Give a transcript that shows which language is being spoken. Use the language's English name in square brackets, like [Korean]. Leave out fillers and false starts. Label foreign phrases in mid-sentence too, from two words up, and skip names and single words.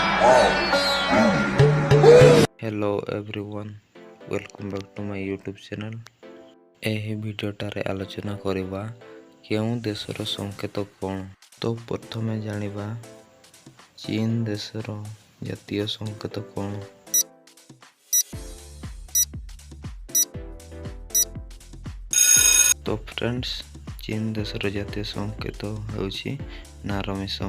[English] hello everyone, welcome back to my YouTube channel. [Odia] ଏହି ଭିଡ଼ିଓଟାରେ ଆଲୋଚନା କରିବା କେଉଁ ଦେଶର ସଂକେତ କ'ଣ। ତ ପ୍ରଥମେ ଜାଣିବା ଚୀନ ଦେଶର ଜାତୀୟ ସଂକେତ କ'ଣ। ତ ଫ୍ରେଣ୍ଡସ୍, ଚୀନ ଦେଶର ଜାତୀୟ ସଂକେତ ହେଉଛି ନାରମିସମ।